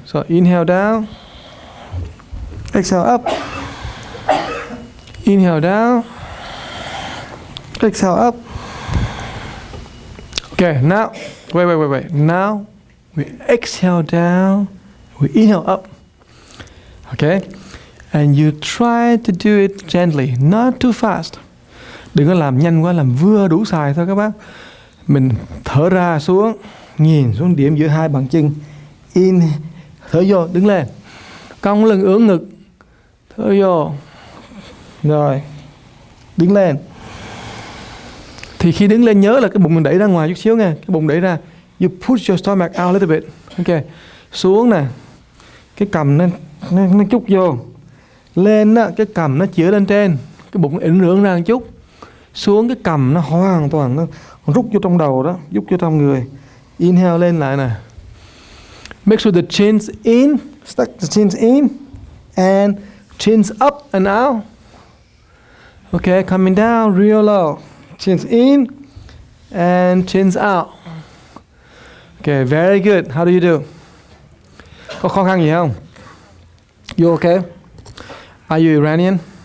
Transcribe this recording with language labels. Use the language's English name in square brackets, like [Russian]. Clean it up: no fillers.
[English] So inhale down. Exhale up. Inhale down. Exhale up. Okay, now, wait. Now, we exhale down. We inhale up. Okay? And you try to do it gently, not too fast. [Vietnamese] Đừng có làm nhanh quá, làm vừa đủ xài thôi các bác. Mình thở ra xuống, nhìn xuống điểm giữa hai bàn chân. In, thở vô, đứng lên. Cong lưng ưỡn ngực. Thở vô. Rồi. Đứng lên. Thì khi đứng lên nhớ là cái bụng mình đẩy ra ngoài chút xíu nha. Cái bụng đẩy ra. [English] You push your stomach out a little bit. [Vietnamese] Ok. Xuống nè. Cái cằm nó chút vô. Lên á, cái cằm nó chĩa lên trên. Cái bụng ỉnh rưỡng ra một chút. Xuống cái cằm nó hoàn toàn nó rút vô trong đầu đó, rút vô trong người. Inhale lên lại nè. [English] Make sure the chin's in, stuck the chin's in and chin's up and out. Okay, coming down real low. Chin's in and chin's out. Okay, very good. How do you do? [Vietnamese] Có khó khăn gì không? [English] You okay? Are you Iranian?